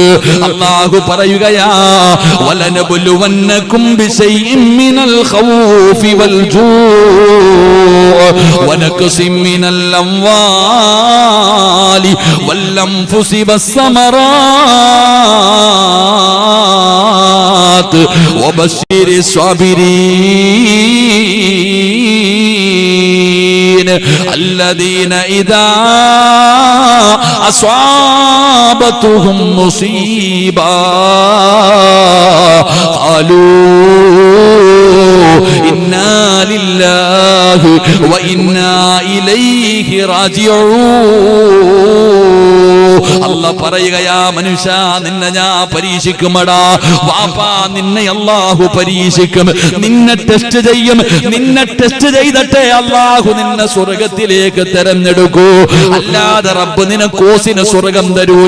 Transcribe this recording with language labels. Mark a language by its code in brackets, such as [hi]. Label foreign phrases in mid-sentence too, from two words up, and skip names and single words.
[ml] അല്ലാഹു പറയുകയാ, [ar] ولنبلونكم بشيء من الخوف والجوع ونقص من الأموال والأنفس والثمرات وبشر സ്വാബിരീൻ الذين إذا أصابتهم مصيبة قالوا إنا لله وإنا إليه راجعون. [ml] അല്ലാഹ് പറയുകയാ, മനുഷ്യ നിന്നെ ഞാൻ പരീക്ഷിക്കുമടാ. വാപ്പാ നിന്നെ അല്ലാഹു പരീക്ഷിക്കും, നിന്നെ ടെസ്റ്റ് ചെയ്യും. നിന്നെ ടെസ്റ്റ് ചെയ്തിട്ടേ അല്ലാഹു നിന്നെ സ്വർഗത്തിലേക്ക് തെരഞ്ഞെടുക്കൂ. അല്ലാതെ റബ്ബ് നിനക്കോസിന് സ്വർഗം തരൂല.